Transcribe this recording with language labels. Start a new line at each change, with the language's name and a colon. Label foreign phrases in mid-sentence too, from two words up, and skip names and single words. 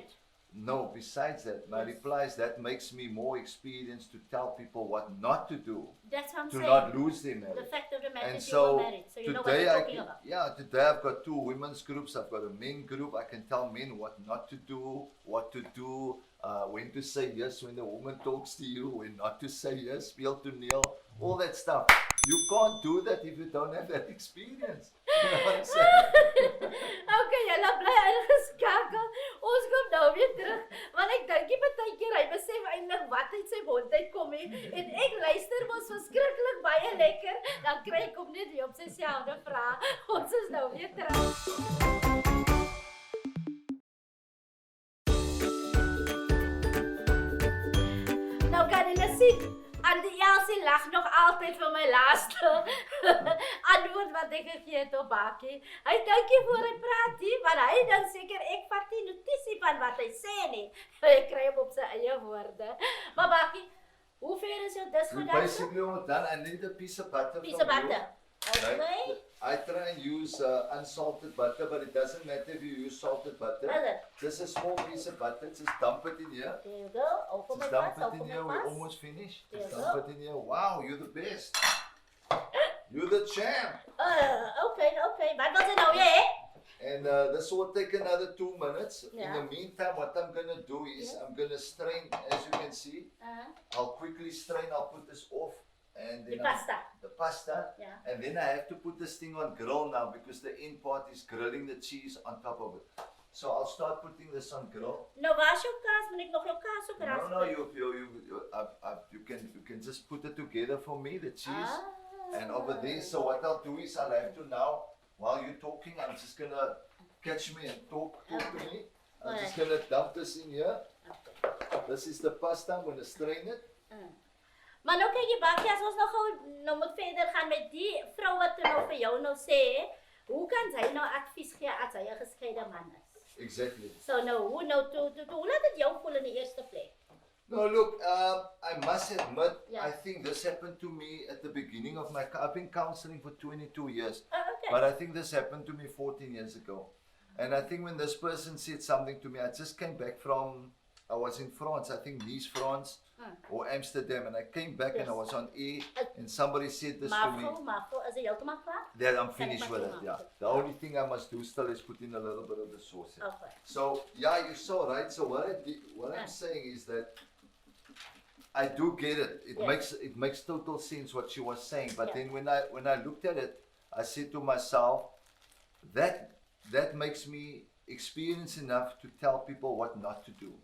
English: No, besides that, my reply is that makes me more experienced to tell people what not to do. That's what I'm to saying. not lose their marriage. The fact of the matter And is you were married, so you know what you're talking about. Yeah, today I've got 2 women's groups. I've got a men group. I can tell men what not to do, what to do, when to say yes when the woman talks to you, when not to say yes,
Afrikaans: speel toneel,
English: all that stuff. You can't do that if you don't have that experience. You know what I'm saying?
Afrikaans: Okay, julle bly ingeskakel. Ons kom nou weer terug, want ek dink die partykeer hy besef eintlik wat uit sy mond uitkom hè. En ek luister mos verskriklik baie lekker, dan kry ek hom net weer op sy selfde vraag. Ons is nou weer terug. Nou kan jy sien, Andy Elsie lag nog altyd vir my laaste antwoord wat ek gegee het op Barkie. Hy dink nie voor hy praat nie, maar hy dink seker ek vat nie notisie van wat hy sê nie. Hy kry hom op sy eie woorde. Maar Barkie, hoe ver is jou dis gedaan?
English: Basically, we're done. I need a piece of butter. Piece of butter. Okay. I try and use unsalted butter, but it doesn't matter if you use salted butter. Just a small piece of butter, just dump it in here. There you go. Open Just my dump pass. it in Open here, my we're pass. almost finished. There Just you dump go. it in here. Wow, you're the best. You're the champ.
Afrikaans: Okay. Wat wil jy nou hê?
English: And this will take another 2 minutes. Yeah. In the meantime, what I'm going to do is I'm going to strain, as you can see. I'll quickly strain, I'll put this off. And then the pasta. Yeah. And then I have to put this thing on grill now because the end part is grilling the cheese on top of it. So I'll start putting this on grill.
Afrikaans: Nou, waar is jou kaas? Moet ek nog jou kaas ook rasp?
English: No, you can just put it together for me, the cheese. And over there, so what I'll do is I'll have to now, while you're talking, I'm just gonna catch me and talk to me. I'm just gonna dump this in here. This is the pasta, I'm gonna strain it.
Afrikaans: Maar nou kyk jy Barkie, as ons nog gou nou moet verder gaan met die vrou wat nou vir jou nou sê, hoe kan sy nou advies gee as hy 'n geskeide man is?
English: Exactly.
Afrikaans: So nou, hoe laat dit jou voel in die eerste plek?
English: No, look, I must admit, I think this happened to me at the beginning of I've been counseling for 22 years, Okay. but I think this happened to me 14 years ago. And I think when this person said something to me, I just came back I was in France, I think Nice, France, or Amsterdam, and I came back and I was on air, and somebody said this to me.
Afrikaans: Maar is dit heeltemal klaar?
English: That I'm finished with it, yeah. The only thing I must do still is put in a little bit of the sauce. Okay. So, yeah, you're so right. So what I'm saying is that I do get it. It makes total sense what she was saying. But then when I looked at it, I said to myself, that makes me experienced enough to tell people what not to do.